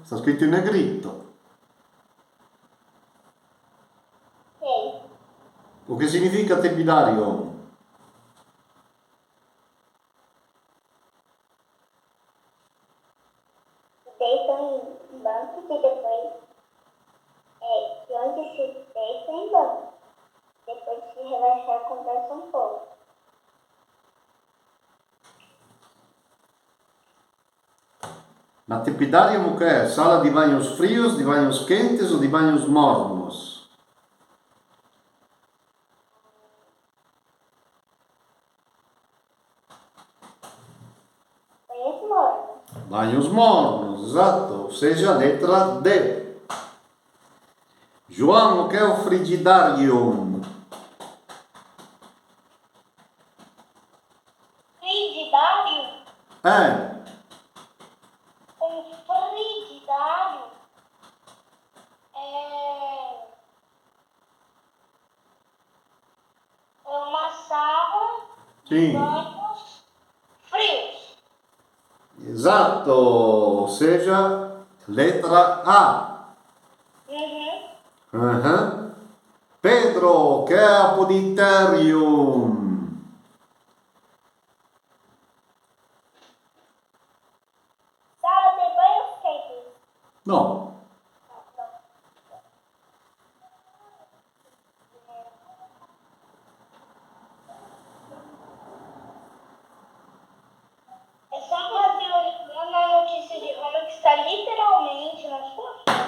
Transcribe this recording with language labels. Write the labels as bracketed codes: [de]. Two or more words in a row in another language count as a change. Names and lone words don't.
[it] Sta scritto in negrito. Sei. O che significa tepidarium? [pt] Deitam em banco e depois de onde se deita em banco. Depois de se relaxar, conversa um pouco. [it] Ma tepidarium o che è? Sala di [pt] banhos frios, [it] di [pt] banhos quentes [it] o di [pt] banhos mornos? Banhos mornos. Banhos mornos, esatto, ou seja, letra D. [it] João, o che è o frigidarium? [pt] Frigidário? Um frigidário é uma sala de Sim. banhos frios. Esatto, ou seja, letra A. Uhum. Pedro, [it] che è apoditerium? [pt] Sala de banhos quentes. No, É só fazer uma notícia de Roma que está literalmente na sua frente.